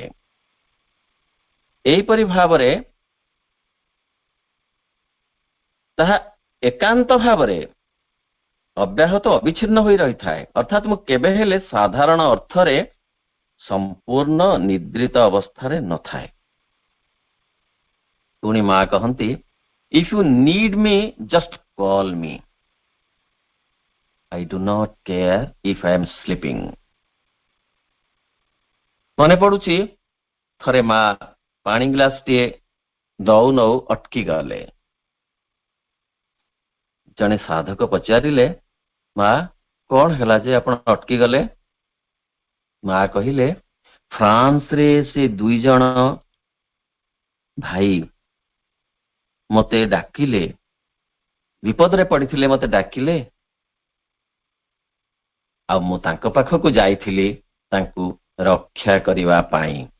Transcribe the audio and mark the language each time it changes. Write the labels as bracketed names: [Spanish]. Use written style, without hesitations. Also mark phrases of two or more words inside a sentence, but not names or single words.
[Odia] ଏହିପରି ଭାବରେ ତାହା ଏକାନ୍ତ ଭାବରେ ଅବ୍ୟାହତ ଅବିଚ୍ଛିନ୍ନ ହୋଇ ରହିଥାଏ। ଅର୍ଥାତ୍ ମୁଁ କେବେ ହେଲେ ସାଧାରଣ ଅର୍ଥରେ ସମ୍ପୂର୍ଣ୍ଣ ନିଦ୍ରିତ ଅବସ୍ଥାରେ ନଥାଏ। ପୁଣି ମା କହନ୍ତି [English] if you need me just call me, I do not care if I am sleeping। [Odia] ମନେ ପଡୁଛି ଥରେ ମା ପାଣି ଗ୍ଲାସଟିଏ ଦଉ ନଉ ଅଟକି ଗଲେ। ଜଣେ ସାଧକ ପଚାରିଲେ, ମା କଣ ହେଲା ଯେ ଆପଣ ଅଟକି ଗଲେ? ମା କହିଲେ, ଫ୍ରାନ୍ସରେ ସେ 2 ଜଣ ଭାଇ ମତେ ଡାକିଲେ, ବିପଦରେ ପଡିଥିଲେ, ମତେ ଡାକିଲେ ଆଉ ମୁଁ ତାଙ୍କ ପାଖକୁ ଯାଇଥିଲି ତାଙ୍କୁ ରକ୍ଷା କରିବା ପାଇଁ।